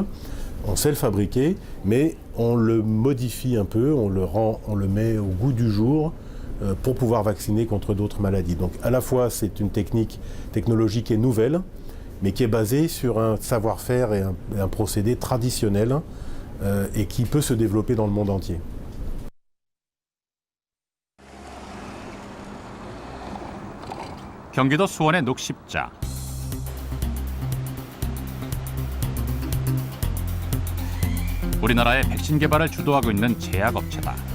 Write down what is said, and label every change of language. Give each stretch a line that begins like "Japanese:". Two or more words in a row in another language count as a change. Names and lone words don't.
French: On sait le fabriquer, mais on le modifie un peu, on le met au goût du jour pour pouvoir vacciner contre d'autres maladies. Donc à la fois c'est une technologie qui est nouvelle, mais qui est basée sur un savoir-faire et un procédé traditionnel et qui peut se développer dans le monde entier.
Korean: 경기도 수원의 녹십자. 우리나라의 백신 개발을 주도하고 있는 제약업체다.